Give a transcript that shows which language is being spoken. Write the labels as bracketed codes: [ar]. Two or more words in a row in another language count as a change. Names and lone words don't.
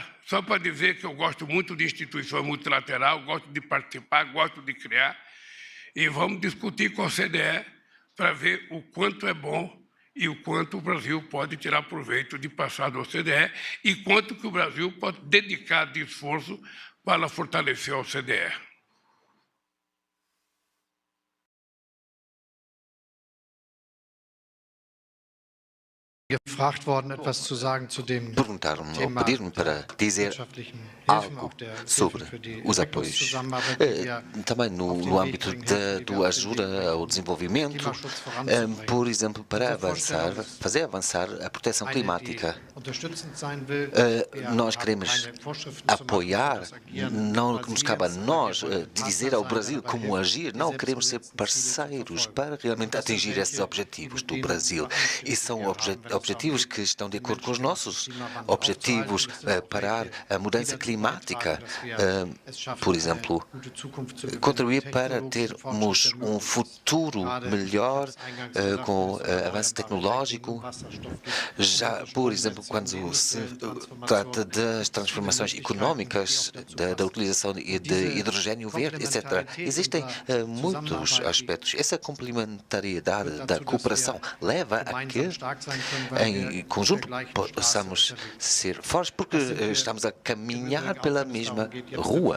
[pt] Só para dizer que eu gosto muito de instituição multilateral, gosto de participar, gosto de criar, e vamos discutir com a OCDE para ver o quanto é bom e o quanto o Brasil pode tirar proveito de passar da OCDE e quanto que o Brasil pode dedicar de esforço para fortalecer a OCDE. [de] Gefragt worden, etwas zu sagen zu dem [pt] Perguntaram-me ou [de] Thema [pt] pediram-me para dizer [de] wirtschaftlichen Hilfen, [pt] algo [de] auch der [pt] sobre [de] Hilfen für die [pt] os apoios. [de] Entwicklungszusammenarbeit, die wir [pt] Também [de] auf [pt] no [de] den Weg [pt] âmbito [de] bringen, helfen, die wir [pt] da [de] auf den Weg [pt] ajuda [de] bringen, [pt] ao desenvolvimento, [de] Klimaschutz voranzubringen. [pt] por exemplo, para [de] Unsere [pt] avançar, [de] Vorstellung ist [pt] fazer avançar a proteção [de] eine, [pt] climática. [de] die unterstützend sein will. Wir [pt] Nós [de] haben [pt] queremos [de] keine Vorschriften zu machen, [pt] apoiar, [de] das Agieren [pt] não [de] Brasiliens, [pt] nos cabe a nós [de] wir wollen [pt] dizer [de] Partner [pt] ao [de] sein, [pt] Brasil [de] dabei [pt] como [de] helfen, [pt] agir, [de] die [pt] não, queremos ser [de] selbstgesetzten Ziele zu [pt] parceiros [de] verfolgen. [pt] para realmente [de] Das sind [pt] atingir [de] welche, [pt] esses objetivos do [de] die den [pt] Brasil. E [de] Verantwortlichen, [pt] são [de] die wir haben, wenn es [pt] objetivos [de] darum [pt] que [de] geht, [pt] estão de [de] die [pt] acordo com os [de] Menschen [pt] nossos [de] den Klimawandel [pt] objetivos, [de] aufzuhalten. Das sind auch [pt] parar [de] welche, [pt] a [de] die [pt] mudança [de] dazu [pt] climática, [de] beitragen, dass wir es schaffen, [pt] por [de] eine [pt] exemplo, [de] gute Zukunft zu gewinnen, [pt] contribuir para [de] technologische [pt] termos [de] Fortschritte [pt] um [de] möglich. [pt] futuro [de] Gerade, [pt] melhor [de] ich habe es eingangs gesagt, [pt] com [de] wenn es um [pt] avanço [de] erneuerbare [pt] tecnológico. [de] Energien, Wasserstoff geht, [pt] Já, por exemplo, quando se trata das transformações económicas, da utilização de hidrogênio verde, etc. Existem muitos aspectos. Essa complementariedade da cooperação leva a que, em conjunto, possamos ser fortes, porque estamos a caminhar pela mesma rua.